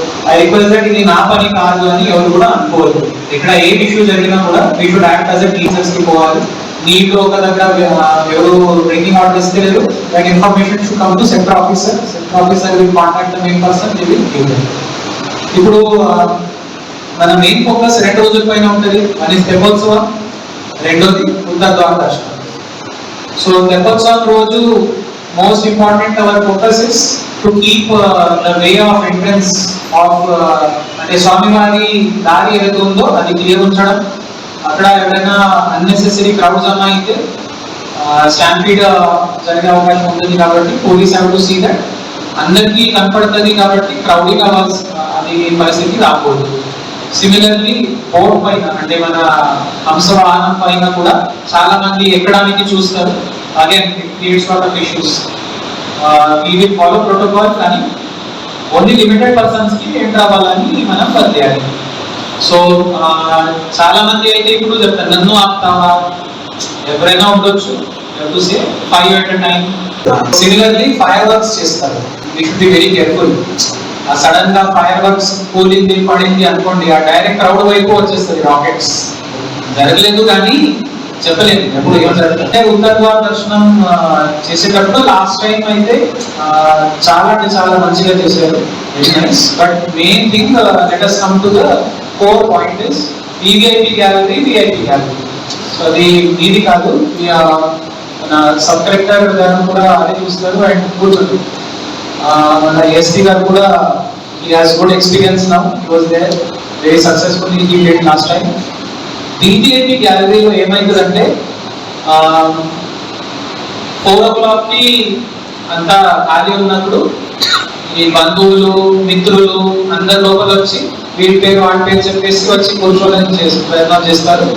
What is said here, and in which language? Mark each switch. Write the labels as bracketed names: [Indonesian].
[English] I request that [Telugu] ఇది నా పని కాదు అని ఎవరు కూడా అనుకోవద్దు. ఇక్కడ ఏ ఇష్యూ జరిగినా కూడా [English] we should act as a teachers [Telugu] కి పోవాలి. [English] నీళ్ళు ఒక దగ్గర ఎవరు డ్రింకింగ్ వాటర్ ఇస్తలేరు, that information should come to sector officer. Sector officer will contact the main person, they will give them. [Telugu] ఇప్పుడు మన మెయిన్ ఫోకస్ 2 రోజుల పైన ఉంటుంది. అని తెప్పోత్సవం, రెండోది ఉత్తర ద్వారదర్శనం. [English] so తెప్పోత్సవం రోజు most important our focus is to keep the way of entrance of [Telugu] అంటే స్వామివారి దారి ఏదైతే ఉందో అది క్లియర్ ఉంచడం. అక్కడ ఎవరైనా అన్నెసెసరీ క్రౌడ్ జమ అయితే స్టాంపీడ్ జరిగే అవకాశం ఉంటుంది కాబట్టి [English] Police have to see that. [Telugu] అందరికీ కనపడుతుంది కాబట్టి క్రౌడింగ్ అది పరిస్థితి రాకూడదు. సిమిలర్లీ బోర్డ్ పైన అంటే మన హంసవాహనం పైన కూడా చాలా మంది ఎక్కడానికి చూస్తారు. [English] Again it creates lot of issues. we will follow protocol [Telugu] కానీ ఓన్లీ లిమిటెడ్ పర్సన్స్ కి ఎంటర్ అవ్వాలని మనం వదిలేయాలి. సో చాలా మంది అయితే ఇప్పుడు చెప్తారు నన్ను ఆపుతావా, ఎవరైనా ఉండొచ్చు, [English] To say 5 at a time. Similarly fire works చేస్తారు, we should be very careful. [Telugu] Sudden గా ఫైర్ వర్క్స్ కూలింది పడింది అనుకోండి, ఆ డైరెక్ట్ క్రౌడ్ వైపు వచ్చేస్తుంది రాకెట్స్. జరగలేదు కానీ చెప్పలేదు ఎప్పుడు ఏం జరుగుతుంది. ఉత్తర ద్వార దర్శనం చేసేటప్పుడు లాస్ట్ టైం అయితే చాలా అంటే చాలా మంచిగా చేశారు, [English] But main thing let us come to the core point is VVIP gallery, VIP gallery. [Telugu] So అది ఇది కాదు, మన సబ్ కలెక్టర్ గారు కూడా అదే చూస్తారు అండ్ కూర్చోండి. మన ఎస్పీ గారు కూడా [English] he has good experience now, he was there very successfully, he did last time. [Telugu] VVIP గ్యాలరీలో ఏమైందంటే 4 o'clock కి అంతా ఖాళీ ఉన్నప్పుడు ఈ బంధువులు మిత్రులు అందరు లోపల వచ్చి వీడి పేరు వాడి పేరు చెప్పేసి వచ్చి కూర్చోడానికి ప్రయత్నం చేస్తారు.